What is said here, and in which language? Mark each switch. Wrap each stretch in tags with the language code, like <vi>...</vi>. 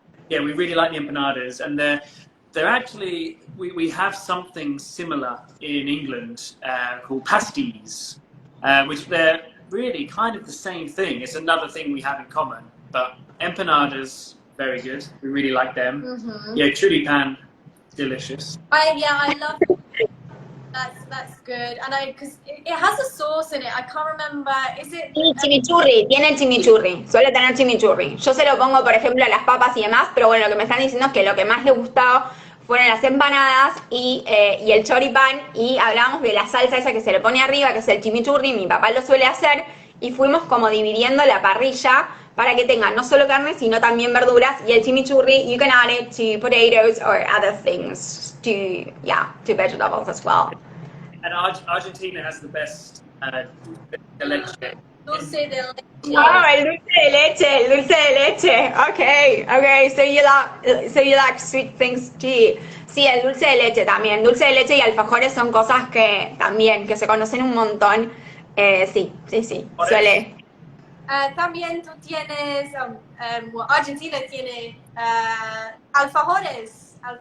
<en>Yeah, we really like the empanadas, and they're actually we have something similar in England called pasties, which they're really kind of the same thing. It's another thing we have in common. But empanadas, very good. We really like them. Mm-hmm. Yeah, churipan, delicious. I love it. That's good. And because it has a sauce in it. I can't remember. Is it?</en> <es>Y chimichurri, tiene chimichurri, suele tener chimichurri. Yo se lo pongo, por ejemplo, a las papas y demás, pero bueno, lo que me están diciendo es que lo que más le gustaba fueron las empanadas y el choripán, y hablábamos de la salsa esa que se le pone arriba, que es el chimichurri, mi papá lo suele hacer, y fuimos como dividiendo la parrilla para que tenga no solo carne, sino también verduras, y el chimichurri,</es> <en>you can add it to potatoes or other things, to vegetables as well. And Argentina has the best leche.</en> <es>Dulce de leche. Oh, el dulce de leche.</es> <en>Okay, so you like sweet things too.</en> <es>Sí, el dulce de leche también. Dulce de leche y alfajores son cosas que también, que se conocen un montón. Sí, suele. También tú tienes, Argentina tiene alfajores.</es>